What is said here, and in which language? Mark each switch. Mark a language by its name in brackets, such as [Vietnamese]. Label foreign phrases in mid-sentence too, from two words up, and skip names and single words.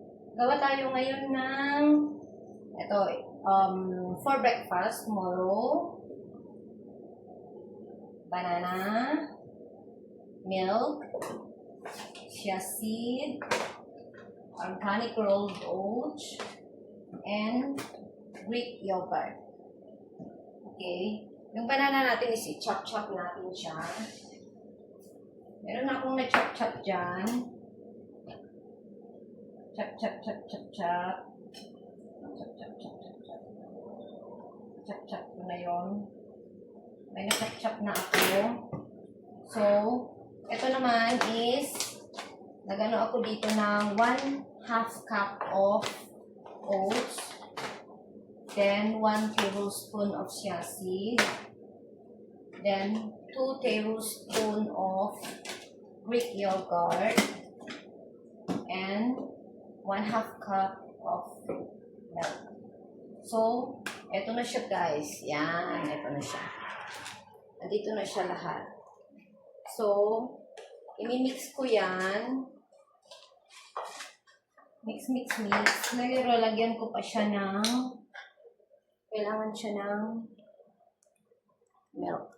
[Filipino] Gawa tayo ngayon ng ito, [English] for breakfast tomorrow. Banana, milk, chia seed, organic rolled oats, and Greek yogurt. [Filipino] Okay. Yung banana natin is i-chop-chop natin siya. Meron akong na-chop-chop dyan. [English] Chop, chop, chop, chop, chop. Chop, chop, chop, chop, chop. Chop, chop [Filipino] ko na yun. May na- [English] chop, chop [Filipino] na ako. So, ito naman is, nagano ako dito ng [English] 1/2 cup of oats. Then, 1 tablespoon of chia seed. Then, 2 tablespoons of Greek yogurt. And 1/2 cup of milk. So, [Filipino] eto na siya guys. Yan, eto na siya. Nandito na siya lahat. So, imimix ko yan. [English] Mix, mix, mix. [Filipino] Lagyan ko pa siya ng, kailangan siya ng milk.